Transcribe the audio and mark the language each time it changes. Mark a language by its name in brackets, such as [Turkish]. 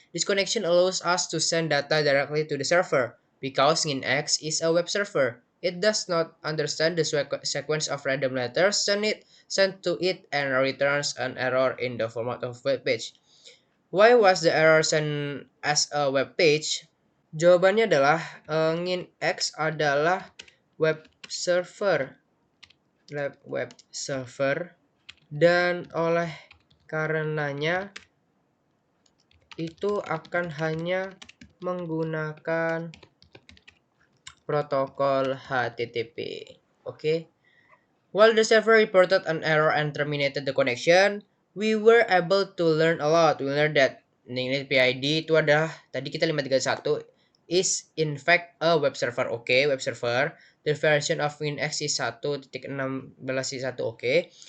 [English] This connection allows us to send data directly to the server. Because Nginx is a web server, it does not understand the sequence of random letters sent to it and returns an error in the format of web page. Why was the error sent as a web page? [Indonesian] Jawabannya adalah Nginx adalah web server, dan oleh karenanya itu akan hanya menggunakan protokol HTTP. Oke. [English] While the server reported an error and terminated the connection, we were able to learn a lot. We learned that Nginx PID [Indonesian] itu adalah tadi kita [English] 531 is in fact a web server. Oke, web server. The version of Nginx is 1.16.1. Oke.